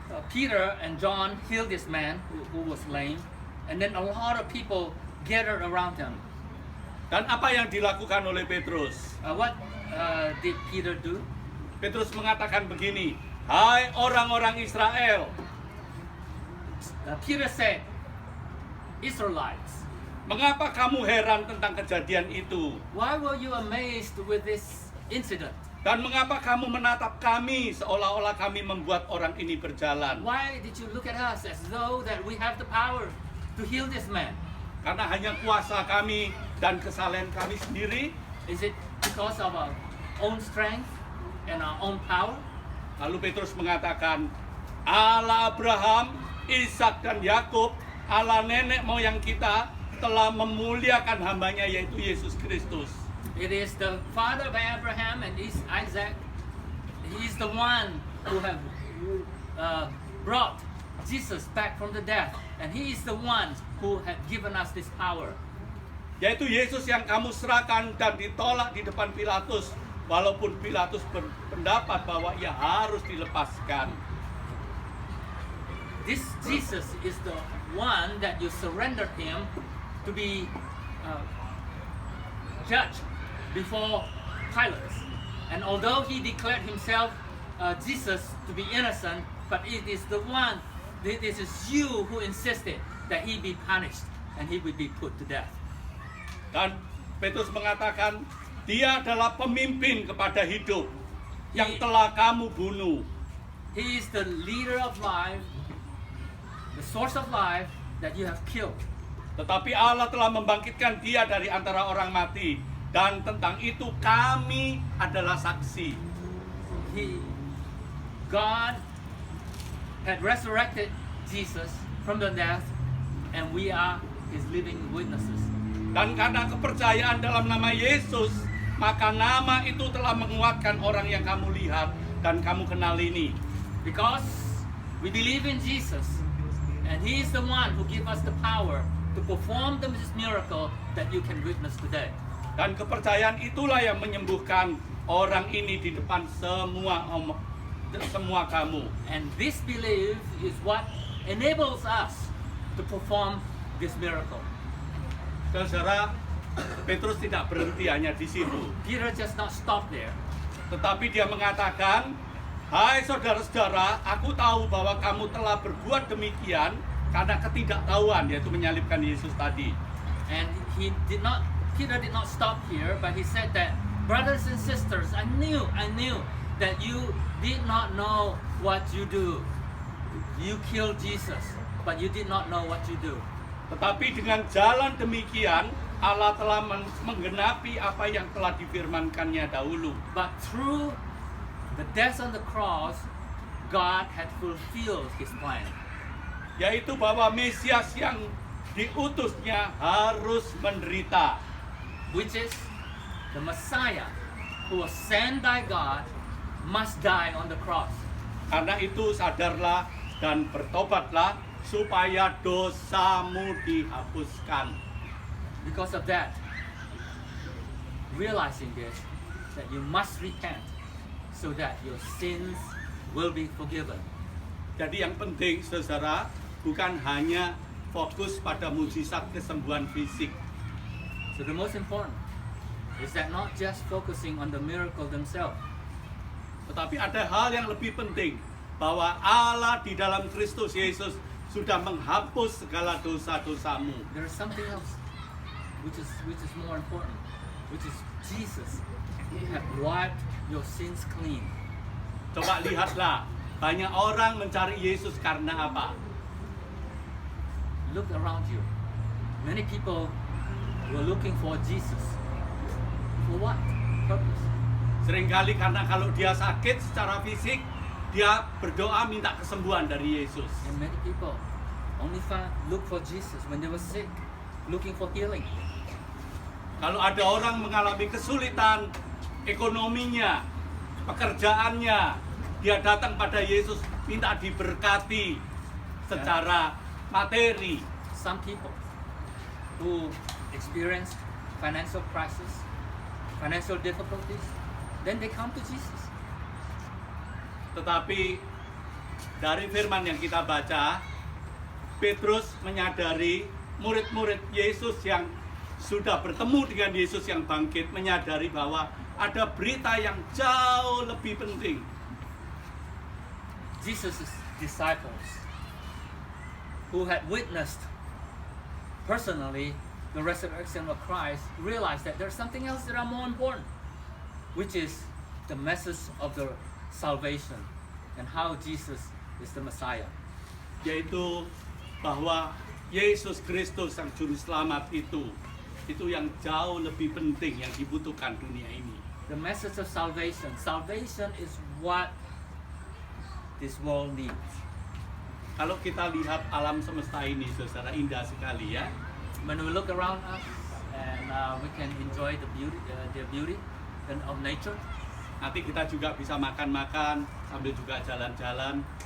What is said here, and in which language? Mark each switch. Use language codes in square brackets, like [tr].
[en] Peter and John healed this man who was lame, and then a lot of people gathered around him. [id] Dan apa yang dilakukan oleh Petrus? [en] What did Peter do? [id] Petrus mengatakan begini, hai orang-orang Israel. [en] Peter said, Israelites, [id] Mengapa kamu heran tentang kejadian itu? [en] why were you amazed with this incident? [id] Dan mengapa kamu menatap kami seolah-olah kami membuat orang ini berjalan? [en] Why did you look at us as though that we have the power to heal this man? [id] Karena hanya kuasa kami dan kesalehan kami sendiri. [en] Is it because of our own strength and our own power? [id] Lalu Petrus mengatakan, Allah Abraham, Ishak dan Yakub, Allah nenek moyang kita telah memuliakan hambanya yaitu Yesus Kristus. [en] It is the father of Abraham and Isaac. He is the one who have brought Jesus back from the death, and he is the one who had given us this power. [id] Yaitu Yesus yang kamu serahkan dan ditolak di depan Pilatus, walaupun Pilatus berpendapat bahwa ia harus dilepaskan. [en] This Jesus is the one that you surrendered him to be judged before Pilate. And although he declared himself Jesus to be innocent, but it is the one, this is you who insisted that he be punished and he would be put to death. [id] Dan Petrus mengatakan, dia adalah pemimpin kepada hidup yang telah kamu bunuh. [en] He is the leader of life, the source of life that you have killed. [id] Tetapi Allah telah membangkitkan dia dari antara orang mati. Dan tentang itu kami adalah saksi. [en] God had resurrected Jesus from the death, and we are his living witnesses. [id] Dan karena kepercayaan dalam nama Yesus, maka nama itu telah menguatkan orang yang kamu lihat dan kamu kenal ini. [en] Because we believe in Jesus, and he is the one who gives us the power to perform this miracle that you can witness today. [id] Dan kepercayaan itulah yang menyembuhkan orang ini di depan semua kamu. [en] And this belief is what enables us to perform this miracle. [id] Saudara, Petrus tidak berhenti hanya di situ. [en] Peter just not stop there. [id] Tetapi dia mengatakan, hai saudara-saudara, aku tahu bahwa kamu telah berbuat demikian karena ketidaktahuan, yaitu menyalibkan Yesus tadi. [en] And Peter did not stop here, but he said that, brothers and sisters, I knew that you did not know what you do. You killed Jesus, but you did not know what you do. [id] Tetapi dengan jalan demikian, Allah telah menggenapi apa yang telah difirmankannya dahulu. [en] But through the death on the cross, God had fulfilled his plan. [id] Yaitu bahwa Mesias yang diutusnya harus menderita. [en] Which is the Messiah who was sent by God must die on the cross. [id] Karena itu sadarlah dan bertobatlah supaya dosamu dihapuskan. [en] Because of that, realizing this, that you must repent so that your sins will be forgiven. [id] Jadi yang penting saudara, bukan hanya fokus pada mujizat kesembuhan fisik. [en] So the most important is that not just focusing on the miracle themselves, [id] Tetapi ada hal yang lebih penting, bahwa Allah di dalam Kristus Yesus sudah menghapus segala dosa-dosamu. [en] there is something else which is more important, which is Jesus have wiped your sins clean. [id] Coba lihatlah, banyak orang mencari Yesus karena apa? [en] Look around you. Many people were looking for Jesus. For what purpose? [id] Seringkali karena kalau dia sakit secara fisik, dia berdoa minta kesembuhan dari Yesus. [en] And many people only look for Jesus when they were sick, looking for healing. [id] Kalau ada orang mengalami kesulitan ekonominya, pekerjaannya, dia datang pada Yesus minta diberkati secara materi. [en] Some people who experience financial crisis, financial difficulties, then they come to Jesus. [id] Tetapi dari firman yang kita baca, Petrus menyadari, murid-murid Yesus yang sudah bertemu dengan Yesus yang bangkit menyadari bahwa ada berita yang jauh lebih penting. [en] Jesus' disciples who had witnessed personally the resurrection of Christ realized that there's something else that are more important, which is the message of the salvation and how Jesus is the Messiah. [id] Yaitu bahwa Yesus Kristus sang juru selamat itu yang jauh lebih penting yang dibutuhkan dunia ini. [en] The message of salvation. Salvation is what this world needs. [id] Kalau kita lihat alam semesta ini, saudara, indah sekali ya. [en] When we look around us and we can enjoy the beauty of nature. [id] Nanti kita juga bisa makan-makan sambil juga jalan-jalan.